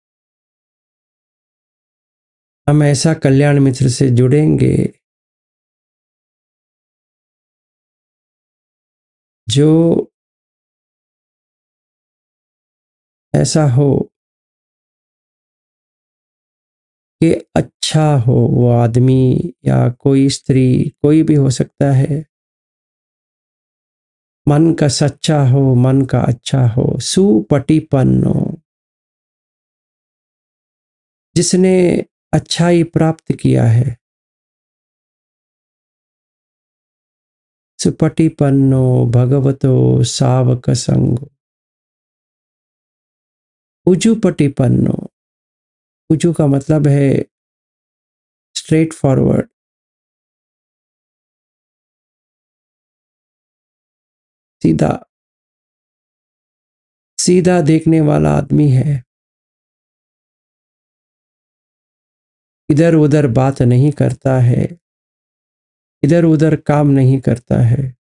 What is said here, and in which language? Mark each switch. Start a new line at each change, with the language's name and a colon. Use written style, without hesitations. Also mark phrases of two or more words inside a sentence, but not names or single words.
Hindi: हम ऐसा कल्याण मित्र से जुड़ेंगे जो ऐसा हो कि अच्छा हो, वो आदमी या कोई स्त्री, कोई भी हो सकता है, मन का सच्चा हो, मन का अच्छा हो, सुपटिपन्नो, जिसने अच्छाई प्राप्त किया है,
Pali: सुपटिपन्नो भगवतो सावक संगो,
Hindi: उजुपटिपन्नो, उजु का मतलब है
English: straight forward,
Hindi: सीधा, सीधा देखने वाला आदमी है, इधर उधर बात नहीं करता है, इधर उधर काम नहीं करता है।